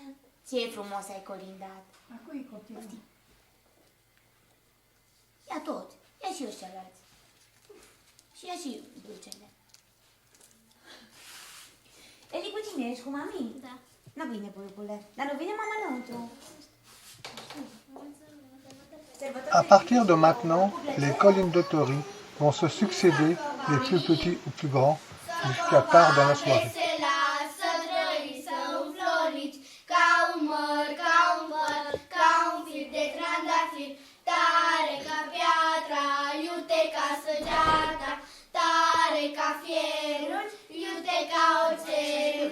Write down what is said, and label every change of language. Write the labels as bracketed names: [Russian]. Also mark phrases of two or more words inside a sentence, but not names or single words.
[Romanian] Ce frumos ai colindat. A cui copilul? Ia tot. Ia și ăștia alți. Și ia și dulcele. Eli, cu tine ești cu mami? Da. Nu vine, pulpule. Dar nu vine mama înăuntru. [French] À partir de maintenant, les colindatori vont se succéder des plus petits aux plus grands jusqu'à tard dans la soirée. [Romanian] Să trăi, să înfloriți, ca un măr, ca un păr, ca un fir de trandafir. Tare ca piatra, iute ca săgeata, tare ca fierul, iute ca oțelul.